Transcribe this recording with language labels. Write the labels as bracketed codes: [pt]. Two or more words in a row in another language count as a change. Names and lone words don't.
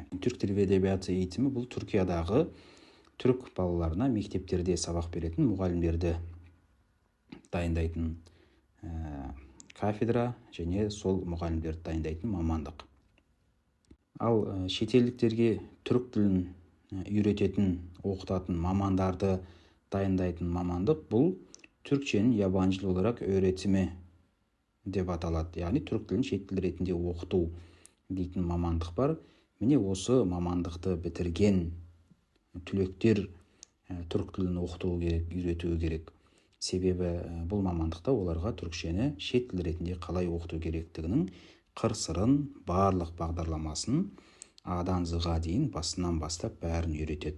[tr] Türk dili ve edebiyatı eğitimi [kk] бұл Түркиядағы түрк балаларына мектептерде сабақ беретін мұғалімдерді дайындайтын кафедра және сол мұғалімдерді дайындайтын мамандық. Ал шетелдіктерге түрік тілін үйрететін, оқытатын мамандарды дайындайтын мамандық бұл [tr] Türkçenin yabancı dil olarak öğretimi [kk] деп аталады. Яғни түрік тілін шет тіл ретінде оқыту дейтін мамандық бар. Міне осы мамандықты бітірген түлектер түрік тілін оқыту керек, үйретуі керек. Себебі бұл мамандықта оларға түрікшені шет тіл ретінде қалай оқыту керектігінің қыр-сырын, барлық бағдарламасын А-дан З-ға дейін басынан бастап бәрін үйретеді.